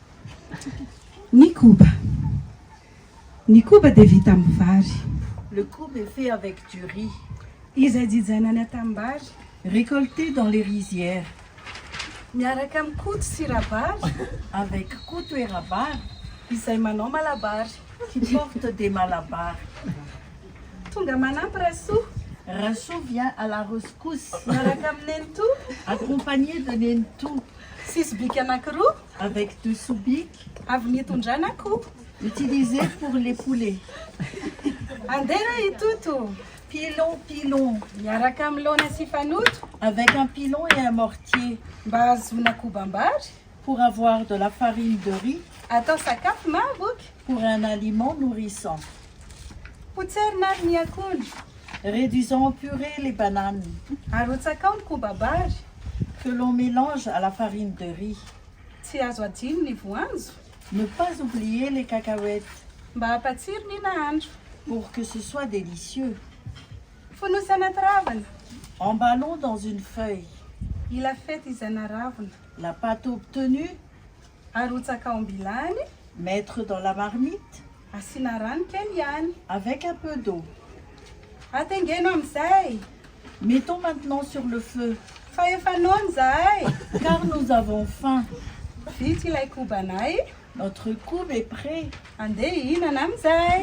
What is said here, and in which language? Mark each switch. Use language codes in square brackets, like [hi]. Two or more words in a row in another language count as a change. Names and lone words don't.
[mg] Nikuba. Nikuba devita mvari. [fr] Le koub est fait avec du riz, [mg] Izadizana tambari. [fr] récolté dans les rizières, [mg] Miaraka mikoto sy rabary. [fr] avec koto et rabar [mg] Izay manao malabary. [fr] qui portent des malabars. [mg] Tonga manampy rasoa. [fr] Rachaud vient à la rescousse, [mg] Miaraka amin'ny nenito. [fr] accompagné de nentou, [mg] Sisy biky anankiroa. [fr] avec de soubik, [mg] Avy nitondrana akoho. [fr] utilisé pour les poulets. [mg] Andeha itoto. [fr] Pilon, pilon, [mg] Miaraka amin'ny laona sy fanoto. [fr] avec un pilon et un mortier, [mg] Mba ahazoana kobam-bary. [fr] pour avoir de la farine de riz, [mg] Atao sakafo mahavoky. [fr] pour un aliment nourrissant. [mg] Potserina ary ny akondro. [fr] Réduisant en purée les bananes, [mg] Arotsaka ao ny kobam-bary. [fr] que l'on mélange à la farine de riz. [mg] Tsy azo adino ny voanjo. [fr] Ne pas oublier les cacahuètes, [mg] Mba hampatsiro ny nahandro. [fr] pour que ce soit délicieux. [mg] Fonosy anaty ravina. [fr] Emballons dans une feuille. [mg] Ila fety izana ravina. [fr] La pâte obtenue, [mg] Arotsaka ao ambilany. [fr] mettre dans la marmite [mg] Asiana rano kely ihany. [fr] avec un peu d'eau. [mg] Atengeno amin'izay. [fr] Mettons maintenant sur le feu, [mg] Fa efa noana zahay. [fr] car nous avons faim. [mg] Vita ilay kobanay. [fr] Notre koub est prêt. [mg] Andeha hihinana amin'izay.